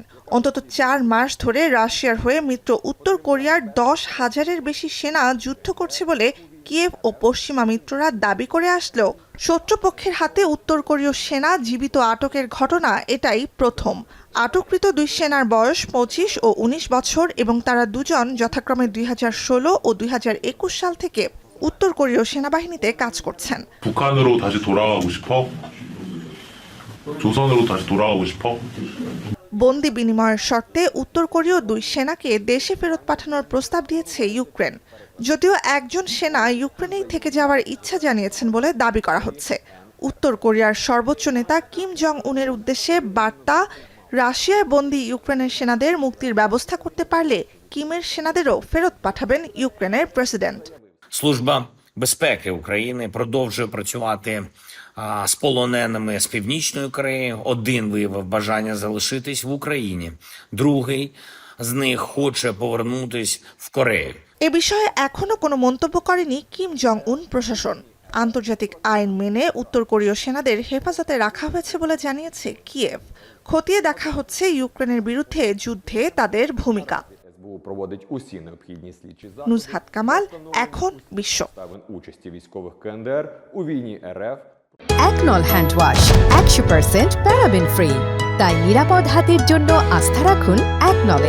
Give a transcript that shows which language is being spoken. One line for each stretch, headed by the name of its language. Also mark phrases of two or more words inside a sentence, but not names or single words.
Bangla: অন্তত 4 মাস ধরে রাশিয়ার হয়ে মিত্র উত্তর কোরিয়ার 10,000-এর বেশি সেনা যুদ্ধ করছে বলে কিয়েভ ও পশ্চিমা মিত্ররা দাবি করে আসলেও শত্রুপক্ষের হাতে উত্তর কোরীয় সেনা জীবিত আটকের ঘটনা এটাই প্রথম। আটককৃত 2 সেনার বয়স 25 ও 19 বছর এবং তারা দুজন যথাক্রমে 2016 ও 2021 সাল থেকে উত্তর কোরীয় সেনাবাহিনীতে কাজ করছেন।
Korean: 북한으로 다시 돌아가고 싶어? 조선으로 다시 돌아가고 싶어?
Bangla: বন্দি বিনিময়ের শর্তে উত্তর কোরীয় 2 সেনাকে দেশে ফেরত পাঠানোর প্রস্তাব দিয়েছে ইউক্রেন। যদিও একজন সেনা ইউক্রেনেই থেকে যাওয়ার ইচ্ছা জানিয়েছেন বলে দাবি করা হচ্ছে। উত্তর কোরিয়ার সর্বোচ্চ নেতা কিম জং উনের উদ্দেশ্যে বার্তা, রাশিয়ায় বন্দি ইউক্রেনের সেনাদের মুক্তির ব্যবস্থা করতে পারলে কিমের সেনাদেরও ফেরত পাঠাবেন ইউক্রেনের প্রেসিডেন্ট।
Ukrainian: Служба безпеки України продовжує працювати з полоненими з Північної Кореї. Один виявив бажання залишитись в Україні, другий з них хоче повернутись в Корею.
Bangla: এ বিষয়ে এখনো কোনো মন্তব্য করেনি কিম জং উন প্রশাসন। আন্তর্জাতিক আইন মেনে উত্তর কোরীয় সেনাদের হেফাজতে রাখা হয়েছে বলে জানিয়েছে কিয়েভ। খতিয়ে দেখা হচ্ছে ইউক্রেনের বিরুদ্ধে যুদ্ধে তাদের ভূমিকা।
Ukrainian: Проводить усі необхідні слідчі
Bangla: নুজহাত কামাল, এখন বিশ্ব।
Ukrainian: участі військових КНДР у війні РФ.
Bangla: একনল হ্যান্ড ওয়াশ 100%
English: paraben free,
Bangla: তাই নিরাপদ হাতের জন্য আস্থা রাখুন একনলে।